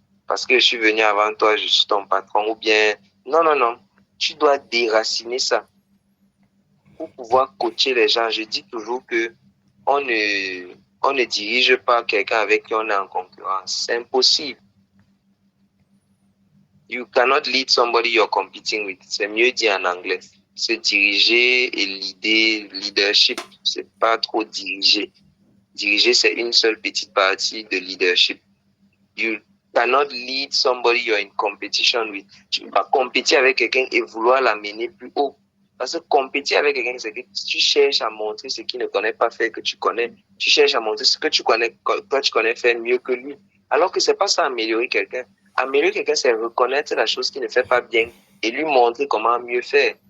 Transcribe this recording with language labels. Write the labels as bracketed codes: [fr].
[fr] Parce que je suis venu avant toi, je suis ton patron. Ou bien, non. Tu dois déraciner ça pour pouvoir coacher les gens. Je dis toujours que on On ne dirige pas quelqu'un avec qui on est en concurrence. C'est impossible. [en] You cannot lead somebody you're competing with. [fr] C'est mieux dit en anglais. Se diriger et leadership, c'est pas trop diriger. Diriger, c'est une seule petite partie de leadership. [en] You cannot lead somebody you're in competition with. [fr] Tu ne peux pas compétir avec quelqu'un et vouloir l'amener plus haut. Parce que compétir avec quelqu'un, c'est que tu cherches à montrer ce qu'il ne connaît pas faire que tu connais. Tu cherches à montrer ce que tu connais, toi tu connais faire mieux que lui. Alors que c'est pas ça améliorer quelqu'un. Améliorer quelqu'un, c'est reconnaître la chose qu'il ne fait pas bien et lui montrer comment mieux faire.